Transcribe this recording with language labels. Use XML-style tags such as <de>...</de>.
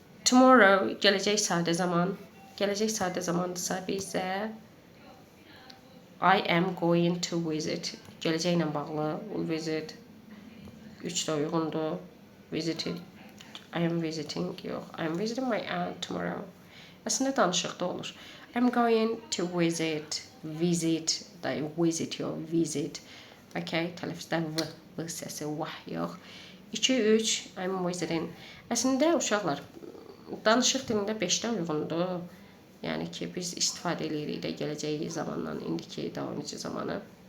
<az>Tomorrow, gələcək sadə zaman. Gələcək sadə zamandırsa bizə</az> <en>I am going to visit.</en> <az>Gələcəklə bağlı,</az> <en>will visit.</en> <az>3 də uyğundur.</az> <en>Visited. I am visiting.</en> <az>Yox.</az> <en>I am visiting my aunt tomorrow.</en> <az>Əslində danışıqda olur.</az> <en>I'm going to visit, visit your visit.</en> <az>Okay, tələffüzdə v səsi vah yox. 2, 3,</az> <en>I'm visiting.</en> <az>Əslində uşaqlar, danışıq dilində 5-də uyğundur. Yəni ki, biz istifadə edirik də gələcək zamandan indiki davam edici zamanı.</az>